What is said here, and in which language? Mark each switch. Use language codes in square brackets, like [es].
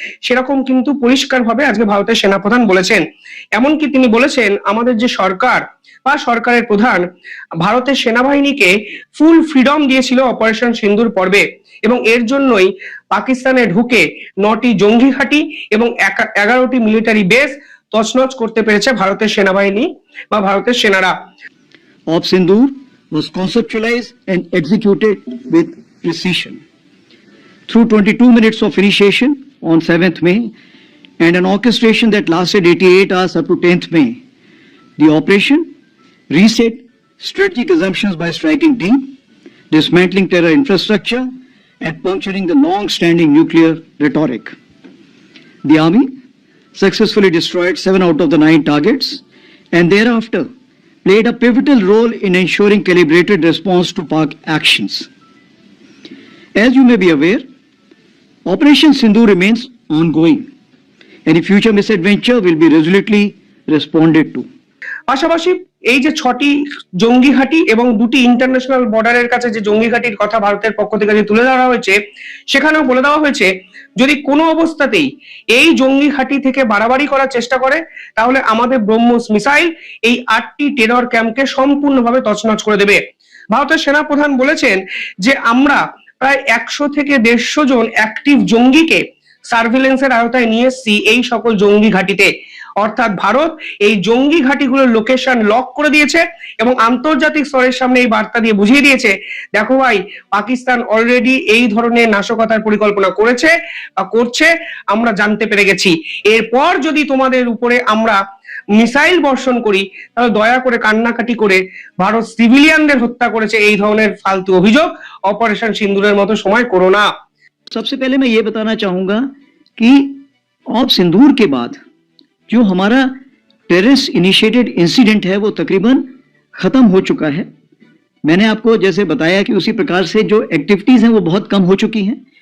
[bn] সেরকম কিন্তু পরিষ্কারভাবে আজকে ভারতের সেনাপ্রধান বলেছেন। এমনকি তিনি বলেছেন আমাদের যে সরকার বা সরকারের প্রধান ভারতের সেনাবাহিনীকে ফুল ফ্রিডম দিয়েছিল অপারেশন সিন্দুর পর্বে, এবং এর জন্যই পাকিস্তানে ঢুকে 9টি জঙ্গি ঘাঁটি এবং 11টি মিলিটারি বেস তছনছ করতে পেরেছে ভারতের সেনাবাহিনী বা ভারতের সেনারা। [en] of Sindoor was conceptualized and executed with precision. Through 22 minutes of initiation on 7th May and an orchestration that lasted 88 hours up to 10th May, the operation reset strategic assumptions by striking deep, dismantling terror infrastructure, and puncturing the long-standing nuclear rhetoric. The army successfully destroyed 7 out of the 9 targets and thereafter played a pivotal role in ensuring calibrated response to Pak actions. As you may be aware, Operation Sindoor remains ongoing. Any future misadventure will be resolutely responded to. [bn] পাশাপাশি এই যে 6টি জঙ্গি ঘাঁটি এবং 2টি international বর্ডারের কাছে যে জঙ্গি ঘাঁটির কথা ভারতের পক্ষ থেকে যে তুলে ধরা হয়েছে, সেখানেও বলে দেওয়া হয়েছে যদি কোনো অবস্থাতেই এই জঙ্গি ঘাঁটি থেকে বাড়াবাড়ি করার চেষ্টা করে তাহলে আমাদের ব্রহ্মোস মিসাইল এই 8টি টেরর ক্যাম্পকে সম্পূর্ণভাবে তছনছ করে দেবে। ভারতের সেনাপ্রধান বলেছেন যে আমরা প্রায় 100 থেকে 150 জন অ্যাক্টিভ জঙ্গিকে সার্ভিলেন্সের আওতায় নিয়ে এসেছি এই সকল জঙ্গি ঘাঁটিতে। অর্থাৎ ভারত এই জঙ্গি ঘাঁটিগুলোর লোকেশন লক করে দিয়েছে এবং আন্তর্জাতিক স্তরের সামনে এই বার্তা দিয়ে বুঝিয়ে দিয়েছে, দেখো ভাই, পাকিস্তান অলরেডি এই ধরনের নাশকতার পরিকল্পনা করেছে বা করছে, আমরা জানতে পেরে গেছি। এরপর যদি তোমাদের উপরে আমরা মিসাইল বর্ষণ করি, তাহলে দয়া করে কান্নাকাটি করে ভারত সিভিলিয়ানদের হত্যা করেছে এই ধরনের ফালতু অভিযোগ অপারেশন সিন্দুরের মতো সময় করো না। [hi] सबसे पहले मैं ये बताना चाहूंगा कि ऑप सिंदूर के बाद जो हमारा टेररिस्ट इनिशिएटेड इंसिडेंट है वो तकरीबन खत्म हो चुका है। मैंने आपको जैसे बताया कि उसी प्रकार से जो एक्टिविटीज हैं वो बहुत कम हो चुकी हैं।